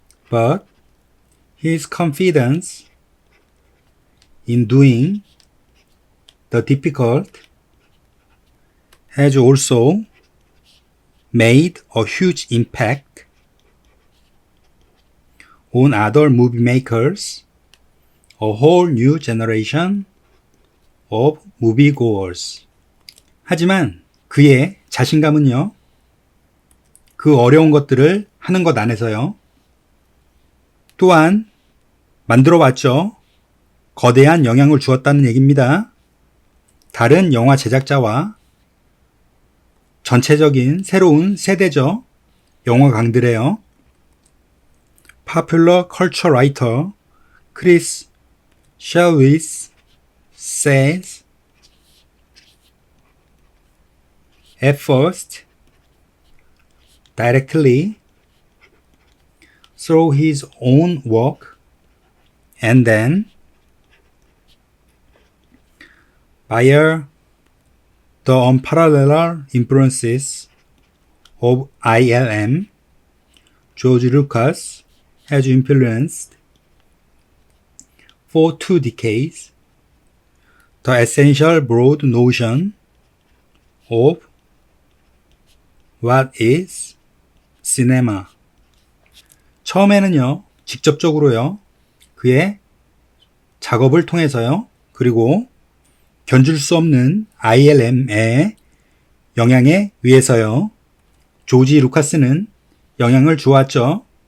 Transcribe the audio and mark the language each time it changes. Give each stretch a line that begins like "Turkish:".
English: But his confidence in doing the difficult has also made a huge impact on other movie makers, a whole new generation of moviegoers.
Korean: 하지만 그의 자신감은요, 그 어려운 것들을 하는 것 안에서요, 또한 만들어 봤죠. 거대한 영향을 주었다는 얘기입니다. 다른 영화 제작자와 전체적인 새로운 세대죠. 영화강들이에요.
English: Popular culture writer Chris Shelvis says at first, directly, through his own work, and then, via the unparalleled influences of ILM, George Lucas has influenced for 2 decades the essential broad notion of what is cinema.
Korean: 처음에는요, 직접적으로요, 그의 작업을 통해서요, 그리고 견줄 수 없는 ILM의 영향에 의해서요, 조지 루카스는 영향을 주었죠.